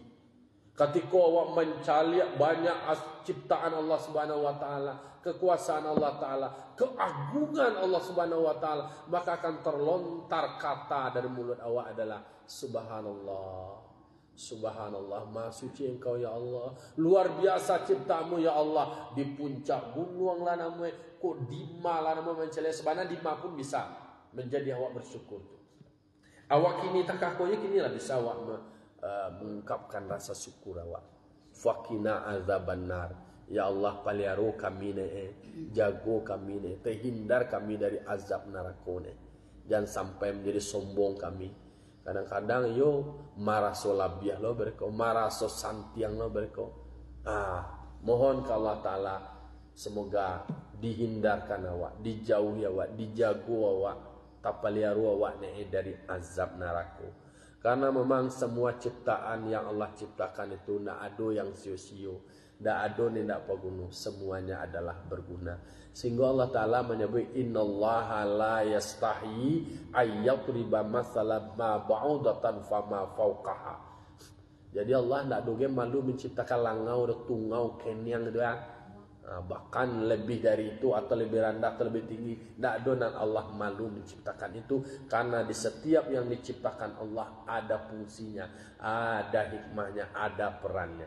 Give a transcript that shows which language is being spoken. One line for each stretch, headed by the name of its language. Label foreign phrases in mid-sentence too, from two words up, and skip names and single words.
Indonesian: Ketika awak mencari banyak ciptaan Allah
Arabic: سبحانه وتعالى,
Indonesian: kekuasaan Allah taala, keagungan Allah
Arabic: سبحانه وتعالى,
Indonesian: maka akan terlontar kata dari mulut awak adalah subhanallah. Subhanallah, maha suci engkau
Arabic: يا الله.
Indonesian: Luar biasa ciptamu
Arabic: يا الله.
Minangkabau: Di puncak gunung lah namanya, kok dima lah namanya mencela.
Indonesian: Sebenarnya dima pun bisa menjadi awak bersyukur.
Minangkabau: Awak kini takakonya kini lah bisa awak mengungkapkan rasa syukur awak.
Arabic: فقنا عذاب النار.
Minangkabau: Ya Allah, paliaro kami ne, jago kami ne, terhindar kami dari azab neraka ne.
Indonesian: Jangan sampai menjadi sombong kami.
Minangkabau: Kadang-kadang yo marah so labiah lo berko, marah so santiang lo berko.
Indonesian: Mohon ke Allah Ta'ala semoga dihindarkan awak, dijauhi awak, dijago awak, tapaliaru awak dari azab neraka. Karena memang semua ciptaan yang Allah ciptakan itu tidak ada yang sio-sio, tidak ada yang tidak berguna, semuanya adalah berguna. Sehingga Allah Ta'ala menyebut
Arabic: إن الله لا يستحيي أن يضرب مثلا ما بعوضة فما فوقها.
Indonesian: Jadi Allah tidak doge malu menciptakan langau dan tungau kenyang dia. Bahkan lebih dari itu atau lebih rendah atau lebih tinggi. Tidak ada dan Allah malu menciptakan itu. Karena di setiap yang diciptakan Allah ada fungsinya, ada hikmahnya, ada perannya.